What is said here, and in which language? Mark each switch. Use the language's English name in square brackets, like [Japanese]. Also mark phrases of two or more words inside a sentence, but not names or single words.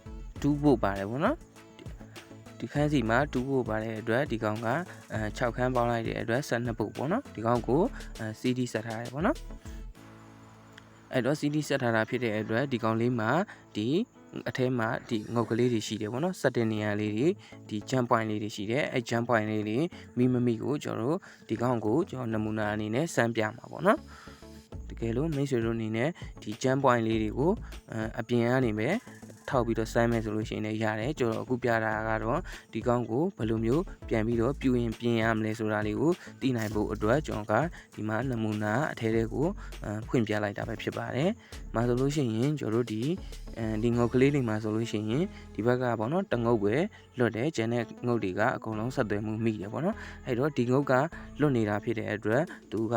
[Burmese] 2 ဖို့ပါတယ်ပေါ့နော်ဒီခန်းစီမှာ2ဖို့ပါတဲ့အတွက်ဒီကောင်က6ခန်းပေါင်းလိုက်တဲ့အတွက်12ဖို့ပေါ့နော်ဒီကောင်ကို CD ဆက်ထားတယ်ပေါ့နော်အဲ့တော့ CD ဆက်ထားတာဖြစ်တဲ့အတွက်ဒီကောင်လေးမှာဒီအထဲမှာဒီငုတ်ကလေးတွေရှိတယ်ပေါ့နော်စက်တင်နေရာလေးတွေဒီ [English] jump point [Burmese] လေးတွေရှိတယ်အဲ [English] jump point [Burmese] လေးတွေမိမမိကိုကျွန်တော်တို့ဒီကောင်ကိုကျွန်တော်နမူနာအနေနဲ့စမ်းပြမှာပေါ့နော်တကယ်လို့မိတ်ဆွေတို့အနေနဲ့ဒီ [English] jump point [Burmese] လေးတွေကိုအပြင်ကနေပဲထောက်ပြီးတော့စမ်းမယ်ဆိုလို့ရှိရင်လည်းရတယ်ကျွန်တော်အခု ပြတာကတော့ဒီကောင်ကိုဘယ်လိုမျိုးပြန်ပြီးတော့ပြင်ရမလဲဆိုတာလေးကိုသိနိုင်ဖို့အတွက်ကျွန်တော်ကဒီမှာနမူနာအထဲထဲကိုဖွင့်ပြလိုက်တာပဲဖြစ်ပါတယ်။မှာဆိုလို့ရှိရင်ကျွန်တော်တို့ဒီငုတ်ကလေးတွေမှာဆိုလို့ရှိရင်ဒီဘက်ကပေါ့နော်တငုတ်ပဲလွတ်တယ်ကျန်တဲ့ငုတ်တွေကအကုန်လုံးဆက်သွယ်မှုမိတယ်ပေါ့နော်။အဲ့တော့ဒီငုတ်ကလွတ်နေတာဖြစ်တဲ့အတွက်သူက